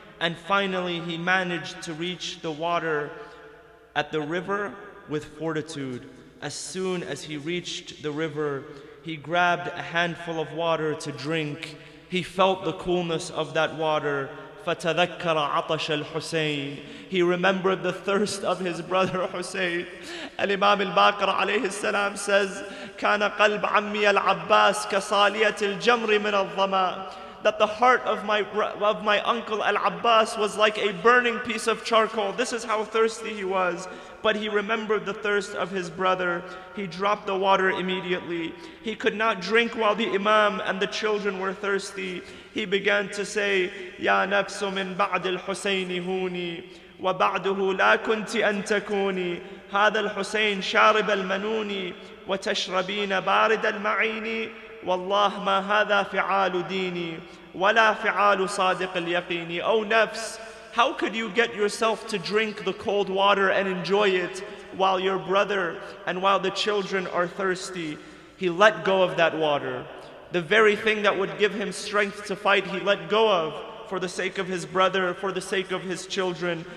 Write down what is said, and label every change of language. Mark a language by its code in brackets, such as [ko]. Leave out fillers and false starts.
[en] And finally, he managed to reach the water at the river with fortitude. As soon as he reached the river, he grabbed a handful of water to drink. He felt the coolness of that water. [ar] فَتَذَكَّرَ عَطَشَ الْحُسَيْنِ. [en] He remembered the thirst of his brother Hussein. Al-Imam al-Baqir alayhi salam says, [ar] كَانَ قَلْبَ عَمِّي الْعَبَّاسِ كَصَالِيَةِ الْجَمْرِ مِنَ الظَّمَا. [en] That the heart of my uncle Al-Abbas was like a burning piece of charcoal. This is how thirsty he was. But he remembered the thirst of his brother. He dropped the water immediately. He could not drink while the Imam and the children were thirsty. He began to say, [ar] يا نفس من بعد الحسين هوني وبعده لا كنت أن تكوني هذا الحسين شارب المنون وتشربين بارد المعين والله ما هذا فعال ديني ولا فعال صادق اليقين. [en] O nafs, how could you get yourself to drink the cold water and enjoy it while your brother and while the children are thirsty? He let go of that water. The very thing that would give him strength to fight, he let go of for the sake of his brother, for the sake of his children.